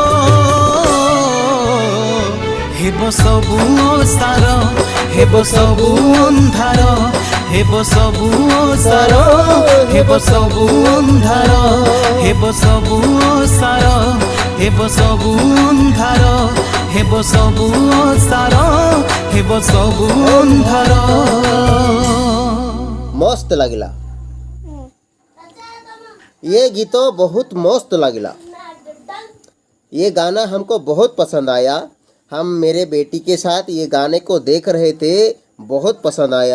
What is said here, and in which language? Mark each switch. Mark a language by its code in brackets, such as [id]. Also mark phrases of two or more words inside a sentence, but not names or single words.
[or] ହେବ ସବୁ ଅସାର ହେବ ସବୁ ଅନ୍ଧାର ହେବ ସବୁ ଅସାର ହେବ ସବୁ ଅନ୍ଧାର ହେବ ସବୁ ଅସାର ହେବ ସବୁ ଅନ୍ଧାର ହେବ ସବୁ ଅସାର ହେବ ସବୁ ଅନ୍ଧାର। [hi] मस्त लगिला, ये गीतो बहुत मस्त लगिला। ये गाना हमको बहुत पसंद आया। हम मेरे बेटी के साथ ये गाने को देख रहे थे, बहुत पसंद आया।